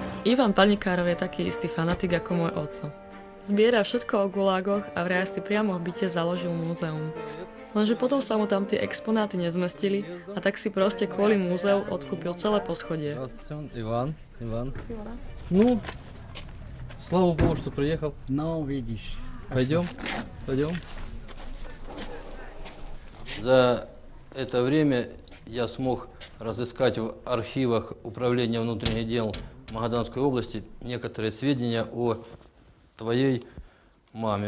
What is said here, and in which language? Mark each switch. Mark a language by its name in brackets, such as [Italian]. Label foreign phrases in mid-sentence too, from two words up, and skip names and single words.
[Slovak] Ivan Panikárov je taký istý fanatik ako môj otco. Zbiera všetko o gulágoch a vraj si priamo v byte založil múzeum. Lenže potom sa mu tam tie exponáty nezmestili a tak si proste kvôli múzeu odkúpil celé poschodie. [Russian] Иван. Ну, слава Богу, что приехал. [Slovak] No, vidíš. [Russian] Пойдем. За это время я смог разыскать в архивах Управления внутренних дел Магаданской области некоторые сведения о твоей маме.